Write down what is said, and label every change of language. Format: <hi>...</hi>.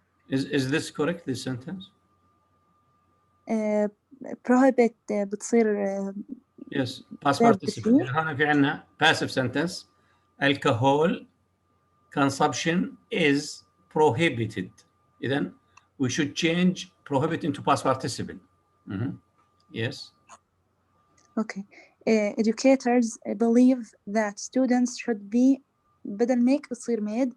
<en>Is this correct, this sentence? Prohibit</en> <ar>بتصير</ar> <en>yes, past participle.</en> <ar>هنا في عنا passive sentence.</ar> <en>Alcohol consumption is prohibited. Then we should change prohibit into past participle. Yes. Okay. Educators believe that students should be</en> <ar>بدل</ar> <en>make</en> <ar>بتصير</ar> <en>made</en>